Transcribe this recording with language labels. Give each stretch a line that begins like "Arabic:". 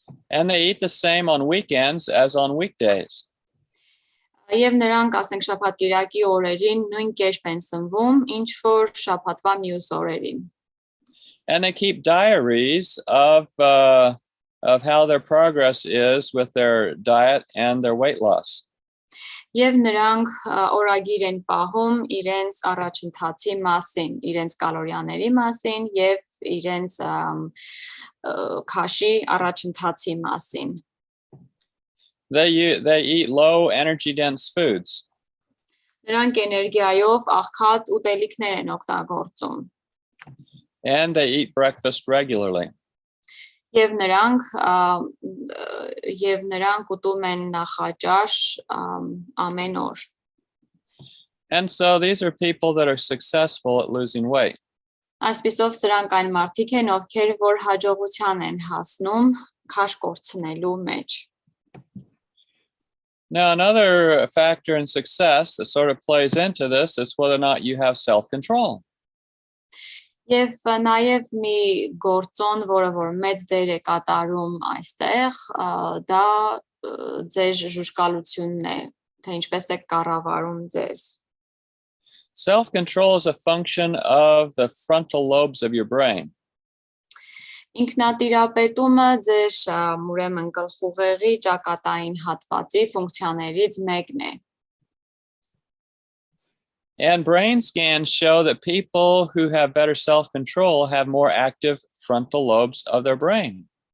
English: And they eat the same on weekends as on weekdays.
Armenian: Եվ նրանք, ասենք, շաբաթ-կիրակի օրերին նույն կերպ են սնվում, ինչ որ շաբաթվա մյուս օրերին։
English: And they keep diaries of how their progress is with their diet and their weight loss.
Armenian: Եվ նրանք օրագիր են պահում իրենց առաջընթացի մասին, իրենց կալորիաների մասին եւ իրենց քաշի առաջընթացի մասին։
English: They eat low energy dense foods.
Armenian: Նրանք էներգիայով աղքատ ուտելիքներ են օգտագործում։
English: And they eat breakfast regularly.
Armenian: Եվ նրանք ուտում են նախաճաշ ամեն օր.
English: And so these are people that are successful at losing weight.
Armenian: Այսպիսով սրանք այն մարդիկ են, ովքեր որ հաջողության են հասնում քաշ կորցնելու մեջ.
English: Now, another factor in success that sort of plays into this is whether or not you have self-control.
Armenian: Եվ նաև մի գործոն, որը որ մեծ դեր է կատարում այստեղ, դա ձեր ժուժկալությունն է, թե ինչպես եք կառավարում ձեզ.
English: Self-control is a function of the frontal lobes of your brain.
Armenian: Ինքնատիրապետումը ձեր ուրեմն գլխուղեղի ճակատային հատվածի ֆունկցիաներից մեկն է.
English: And brain scans show that people who have better self-control have more active frontal lobes of their brain.